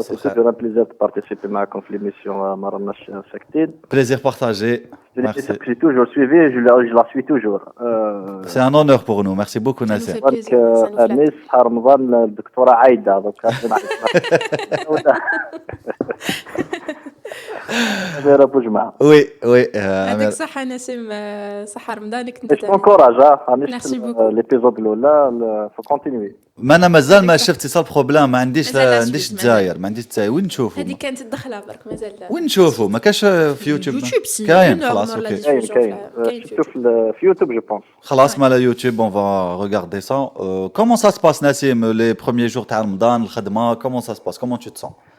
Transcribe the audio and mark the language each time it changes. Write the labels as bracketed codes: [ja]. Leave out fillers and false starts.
[fr] C'est toujours un plaisir de participer [ar] معكم في [fr] l'émission ما رناش ساكتين. Plaisir partagé. Merci. J'ai toujours suivi et je la suis toujours. C'est un honneur pour nous. Merci beaucoup, Nassim. Donc, Anis, Ramadan, الدكتورة عايدة. Donc, أميرة بوجمع. Oui. [ar] يعطيك الصحة نسيم صحة رمضانك انت. [fr] Je t'encourage. Merci beaucoup. L'épisode [ar] الأولى [fr] faut continuer. [ar] ما انا مازال ما شفتي صار بروبليم ما عنديش الجزائر وين نشوفوا هذه كانت الدخله برك مازال وين نشوفوا ما كاش في يوتيوب كاين خلاص اوكي شوف في يوتيوب جو بونس خلاص مالا يوتيوب [fr] on va regarder ça comment ça se passe Nassim les premiers jours [ar] تاع رمضان الخدمه [fr] comment ça se passe comment tu te sens